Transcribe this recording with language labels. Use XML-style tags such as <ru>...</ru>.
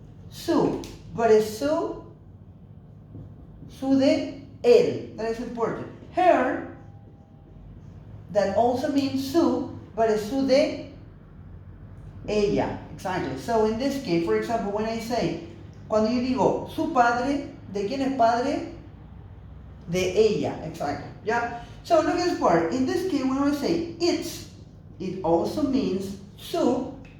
<en>Su. But it's</en> <es>su de él.</es> <en>That is important. Her, that also means su, but it's</en> <es>su de ella.</es> <en>Exactly. So in this case, for example, when I say,</en> <es>cuando yo digo su padre, ¿de quién es padre? De ella,</es> <en>exactly. Yeah. So look at this part. In this case, when I say its, it also means su.</en>